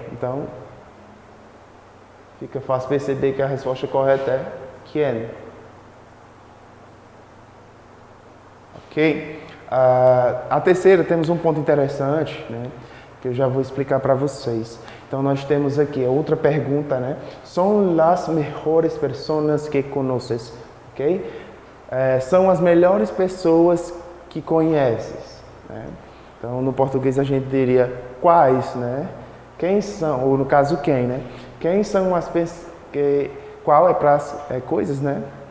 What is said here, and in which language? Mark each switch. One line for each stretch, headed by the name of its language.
Portuguese: Então, fica fácil perceber que a resposta correta é quién. Ok? A terceira, temos um ponto interessante, né, que eu já vou explicar para vocês. Então, nós temos aqui outra pergunta, né?
Spanish: São las mejores personas que conoces, ok?
Portuguese: São as melhores pessoas que conheces, né? Então, no português a gente diria quais, né? Quem são, ou no caso quem, né? Quem são as pessoas, qual é para coisas, né?